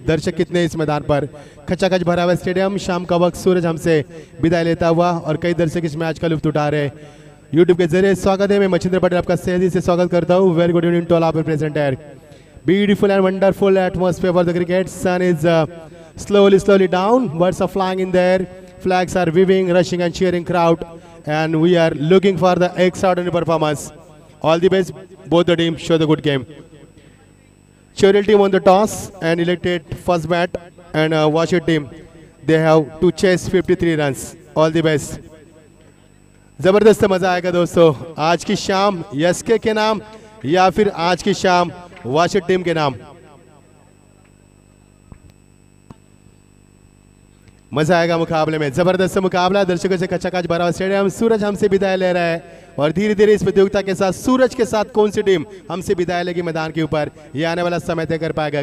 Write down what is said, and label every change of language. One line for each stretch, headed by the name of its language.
Hindi: दर्शक कितने इस मैदान पर, खचाखच भरा हुआ स्टेडियम. शाम का वक्त, सूरज हमसे विदाई लेता हुआ और कई दर्शक इस मैच का लुत्फ उठा रहे हैं यूट्यूब के जरिए. स्वागत है, मैं मच्छिंद्र पटेल आपका सहजी से स्वागत करता हूँ. Very good evening to all आप प्रेजेंट है.
English: Beautiful and wonderful atmosphere for the cricket. Sun is slowly down. Birds are flying in there. Flags are waving, rushing and cheering crowd. And we are looking for the extraordinary performance. All the best. Both the teams show the good game. Cheryl team on the toss and elected first bat. And Washer team, they have to chase 53 runs.
Hindi: All the best. जबरदस्त मजा आएगा दोस्तों. आज की शाम SK के नाम या फिर आज की शाम Washer टीम के नाम. मजा आएगा मुकाबले में. जबरदस्त मुकाबला, दर्शकों से खचाखच भरा हुआ स्टेडियम. सूरज हमसे विदाई ले रहा है और धीरे धीरे इस प्रतियोगिता के साथ सूरज के साथ कौन सी टीम हमसे विदाई लेगी मैदान के ऊपर, ये आने वाला समय तय कर पाएगा.